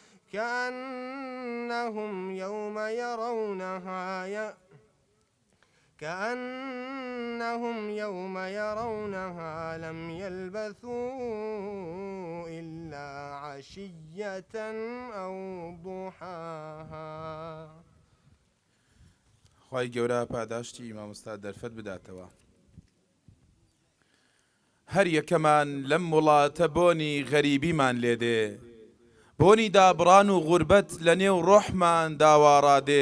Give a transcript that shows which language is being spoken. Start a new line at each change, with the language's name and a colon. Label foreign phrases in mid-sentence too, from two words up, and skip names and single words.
Arabic: كأنهم يوم يرونها لم يلبثوا إلا عشية أو ضحاها.
Central Kurdish: خی گەورە پاداشتی مامۆستا دەرفەت بداتەوە. هەر یەکەمان لەم وڵاتە بۆنی غەریبیمان لێدێ، بۆنی دابڕان و غوربەت لە نێو ڕۆحمان داواڕادێ.